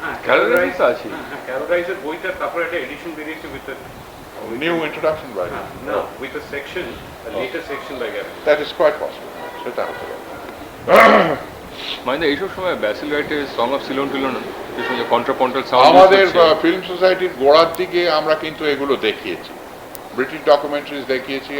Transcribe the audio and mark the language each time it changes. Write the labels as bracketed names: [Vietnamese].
[Bangla] Carroll rice আছে, Carroll রাইসের বইটা তারপরে একটা এডিশন বেরিয়েছে উইথ [English] New introduction by না, with a section, a later section by Gavin. That is quite possible, [Bangla] সেটা হতে পারে। মানে এইসব সময় ব্যাসিল রাইটের সং অফ সিলন টিলন, কন্ট্রাপন্টাল সাউন্ড, আমাদের ফিল্ম সোসাইটির গোড়ার দিকে আমরা কিন্তু এগুলো দেখিয়েছি, ব্রিটিশ ডকুমেন্টারিজ দেখিয়েছি।